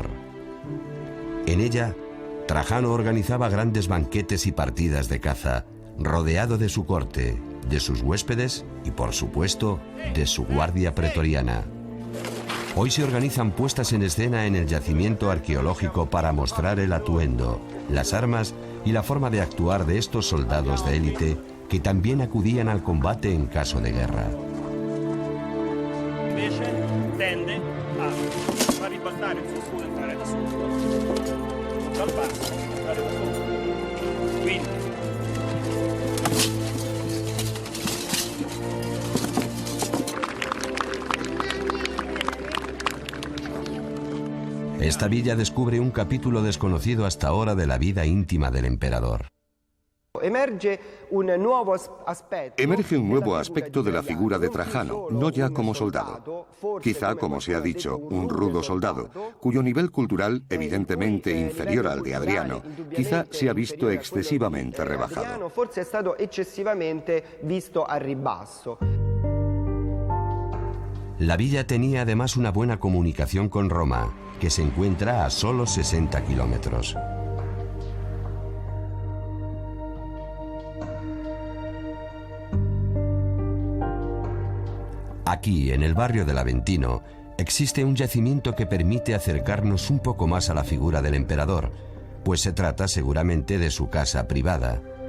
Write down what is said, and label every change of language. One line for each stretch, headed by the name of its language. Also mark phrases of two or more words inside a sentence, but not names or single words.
Spanish: En ella, Trajano organizaba grandes banquetes y partidas de caza, rodeado de su corte, de sus huéspedes y, por supuesto, de su guardia pretoriana. Hoy se organizan puestas en escena en el yacimiento arqueológico para mostrar el atuendo, las armas y la forma de actuar de estos soldados de élite que también acudían al combate en caso de guerra.
Italian: Tende a far ribaltare il suo scudo e entrare da sotto, dal basso, entrare da sotto. Quindi
Spanish: esta villa descubre un capítulo desconocido hasta ahora de la vida íntima del emperador. Emerge un nuevo aspecto de la figura de Trajano, no ya como soldado. Quizá, como se ha dicho, un rudo soldado, cuyo nivel cultural, evidentemente inferior al de Adriano, quizá se ha visto excesivamente rebajado.
Italian: Forse è stato eccessivamente visto al ribasso.
Spanish: La villa tenía además una buena comunicación con Roma, que se encuentra a solo 60 kilómetros. Aquí, en el barrio del Aventino, existe un yacimiento que permite acercarnos un poco más a la figura del emperador, pues se trata seguramente de su casa privada.